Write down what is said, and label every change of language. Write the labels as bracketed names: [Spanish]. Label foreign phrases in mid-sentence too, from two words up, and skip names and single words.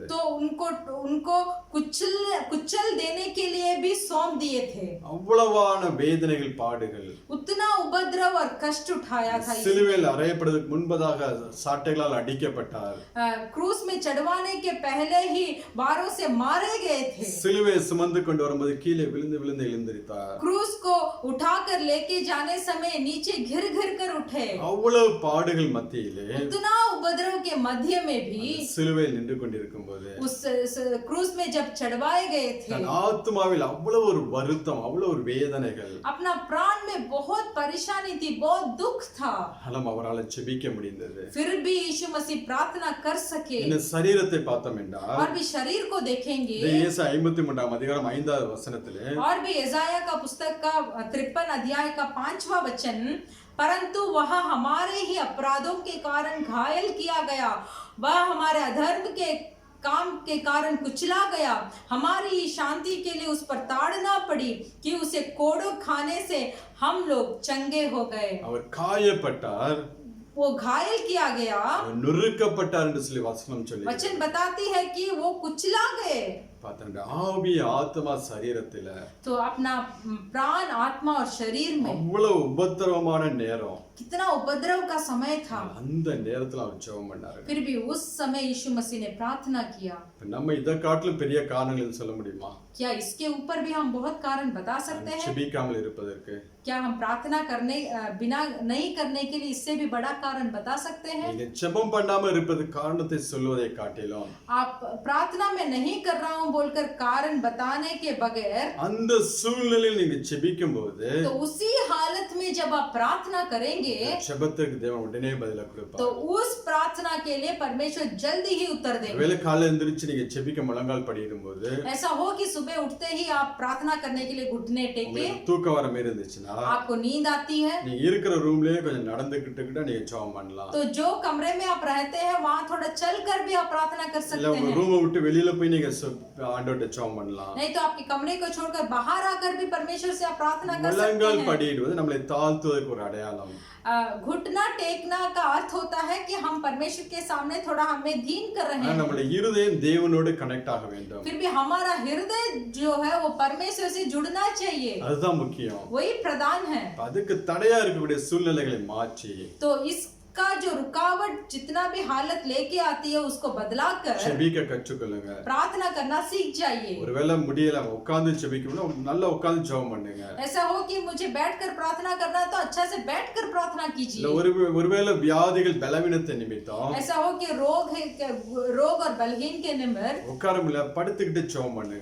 [Hindi] तो उनको कुचल देने के लिए भी सौंप दिए थे। [Tamil] அவ்வளவான வேதனைகள் பாடுகள், [Hindi] उतना उपद्रव और कष्ट उठाया था। [Tamil] சிலுவையில் அறையப்படுவதற்கு முன்பதாக சாட்டைகளால் அடிக்கப்பட்டார். [Hindi] क्रूस में चढ़वाने के पहले ही वारों से मारे गए थे। [Tamil] சிலுவையை சுமந்து கொண்டு வரும்போது கீழே விழுந்து விழுந்து எழுந்திருத்தார். [Hindi] क्रूस को उठाकर लेके जाने समय नीचे घिर घिर कर उठे। [Tamil] அவ்வளவு பாடுகள் மத்தியிலே [Hindi] उतना उपद्रव के मध्य में भी [Tamil] சிலுவையில் நின்று கொண்டிருக்கும் போது [Hindi] उस क्रूस में जब चढ़वाए गए थे, [Tamil] தன் ஆத்மாவில் அவ்வளவு ஒரு வருத்தம், அவ்வளவு ஒரு வேதனைகள், [Hindi] अपना प्राण में बहुत परेशानी थी, बहुत दुख था। [Tamil] ஆனால் அவரால் ஜெபிக்க முடிந்தது. [Hindi] फिर भी यीशु मसीह प्रार्थना कर सके। [Tamil] இந்த சரீரத்தை பார்த்தோம் என்றால் [Hindi] और भी शरीर को देखेंगे, [Tamil] ஏசாயா 53 அதிகாரம் 5வது வசனத்திலே [Hindi] और भी यशायाह का पुस्तक का 53 अध्याय का 5वां वचन, परंतु वह हमारे ही अपराधों के कारण घायल किया गया, वह हमारे अधर्म के काम के कारण कुचला गया, हमारी शांति के लिए उस पर ताड़ना पड़ी कि उसे कोड़ों खाने से हम लोग चंगे हो गए। [Tamil] அவர் காயப்பட்டார், [Hindi] वो घायल किया गया। [Tamil] அவர் நொறுக்கப்பட்டார் என்று சொல்லி வசனம் சொல்லி [Hindi] वचन बताती है कि वो कुचला गए। [Tamil] பார்த்தா ஆவி ஆத்மா சரீரத்தில [Hindi] तो अपना प्राण आत्मा और शरीर में [Tamil] அவ்வளவு உபத்திரவமான நேரம், [Hindi] कितना उपद्रव का समय था। [Tamil] அந்த நேரத்துல அவர் ஜெபம் பண்ணாரு. [Hindi] फिर भी उस समय यीशु मसीह ने प्रार्थना किया। [Tamil] நம்ம இதை காட்டிலும் பெரிய காரணங்கள் சொல்ல முடியுமா? [Hindi] क्या इसके ऊपर भी हम बहुत कारण बता सकते हैं? [Tamil] ஜெபிக்காமல் இருப்பதற்கு [Hindi] क्या हम प्रार्थना करने बिना नहीं करने के लिए इससे भी बड़ा कारण बता सकते हैं? [Tamil] நீங்க ஜெபம் பண்ணாம இருப்பது காரணத்தை சொல்வதை காட்டிலும் [Hindi] आप प्रार्थना में नहीं कर रहा हूं बोलकर कारण बताने के बगैर, [Tamil] அந்த சூழ்நிலையில் நீங்க ஜெபிக்கும் போது [Hindi] तो उसी हालत में से जब आप प्रार्थना करेंगे [Tamil] ஜெபத்திற்கு தேவன் உடனே பதில [Hindi] तो [Tamil] கொடுப்பார். [Hindi] उस प्रार्थना के लिए परमेश्वर जल्दी ही उत्तर देंगे। [Tamil] ஒருவேளை காலையில எந்திரிச்சு நீங்க ஜெபிக்க முழங்கால் படியிடும்போது [Hindi] ऐसा हो कि सुबह उठते ही आप प्रार्थना करने के लिए घुटने टेके, [Tamil] உங்களுக்கு தூக்கம் வர மாதிரி இருந்துச்சுன்னா [Hindi] आपको नींद आती है, [Tamil] நீங்க இருக்கிற ரூம்லயே கொஞ்சம் நடந்துக்கிட்டு நீங்க ஜெபம் பண்ணலாம். [Hindi] तो जो कमरे में आप रहते हैं वहां थोड़ा चल कर भी आप प्रार्थना कर [Tamil] இல்ல [Hindi] सकते [Tamil] உங்க [Hindi] हैं। [Tamil] ரூமை விட்டு வெளியில போய் நீங்க ஆண்டவர்ட்ட ஜெபம் பண்ணலாம். [Hindi] नहीं तो आपके कमरे को छोड़कर बाहर आकर भी परमेश्वर से आप प्रार्थना कर सकते [Tamil] முழங்கால் [Hindi] हैं। [Tamil] படியிடுவது நம்மளை தாழ்த்துவதற்கு ஒரு அடையாளம். [Hindi] घुटना टेकना का अर्थ होता है कि हम परमेश्वर के सामने थोड़ा हमें दीन कर रहे [Tamil] ஆனா [Hindi] हैं, [Tamil] நம்மளுடைய இருதயம் தேவனோடு கனெக்ட் ஆக வேண்டும். [Hindi] फिर भी हमारा हृदय जो है वो परमेश्वर से जुड़ना चाहिए, [Tamil] அதுதான் முக்கியம். [Hindi] वही प्रधान है। [Tamil] அதுக்கு தடையா இருக்கக்கூடிய சூழ்நிலைகளை மாற்றி [Hindi] तो इसका जो रुकावट जितना भी हालत लेके आती है उसको बदला कर [Tamil] செபிக்க கற்றுக்கொள்ளுங்க. [Hindi] प्रार्थना करना सीख जाइए। [Tamil] ஒருவேளை முடியல உட்கார்ந்து செபிக்கணும்னா நல்லா உட்கார்ந்து ஜெபம் பண்ணுங்க. [Hindi] ऐसा हो कि मुझे बैठकर प्रार्थना करना है तो अच्छा से बैठकर प्रार्थना [Tamil] இல்ல [Hindi] कीजिए। [Tamil] ஒருவேளை வியாதிகள் பலவீனத்தை நிமித்தம் [Hindi] ऐसा हो कि रोग और बलहीन के निमित्त [Tamil] உட்கார முடியல படுத்துக்கிட்டு ஜெபம் பண்ணுங்க.